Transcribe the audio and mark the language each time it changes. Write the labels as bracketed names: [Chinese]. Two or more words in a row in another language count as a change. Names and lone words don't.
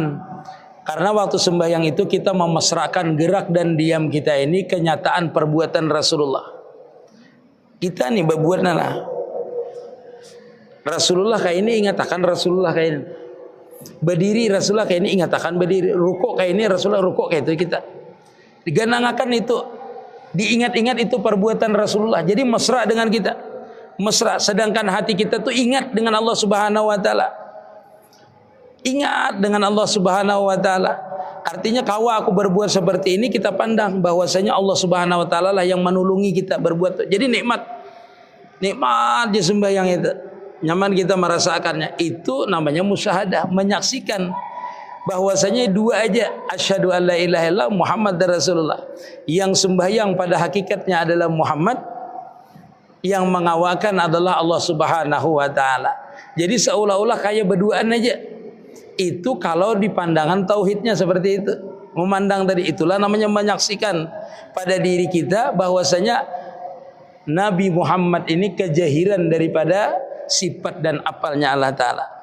[Indonesian] Karena waktu sembahyang itu kita memesrakan gerak dan diam kita ini kenyataan perbuatan Rasulullah. Kita nih berbuat nana. Rasulullah kayak ini ingatakan Rasulullah kayak ini. Berdiri Rasulullah kayak ini ingatakan berdiri. Rukuk kayak ini Rasulullah rukuk kayak itu kita. Diganangakan itu. Diingat-ingat itu perbuatan Rasulullah. Jadi mesra dengan kita. Mesra. Sedangkan hati kita tuh ingat dengan Allah Subhanahu wa taala. Ingat dengan Allah Subhanahu wa taala. Artinya kalau aku berbuat seperti ini, kita pandang bahwasanya Allah Subhanahu wa taala lah yang menulungi kita berbuat. Jadi nikmat. Nikmat di sembahyang itu. Nyaman kita merasakannya. Itu namanya musyahadah, menyaksikan bahwasanya dua aja, [Arabic] أشهد ألا إله إلا الله محمد رسول الله. [Indonesian] Yang sembahyang pada hakikatnya adalah Muhammad, yang mengawakan adalah Allah Subhanahu wa taala. Jadi seolah-olah kayak berduaan aja. Itu kalau di pandangan tauhidnya seperti itu. Memandang tadi, itulah namanya menyaksikan pada diri kita bahwasanya Nabi Muhammad ini kejahiran daripada sifat dan apalnya Allah Ta'ala.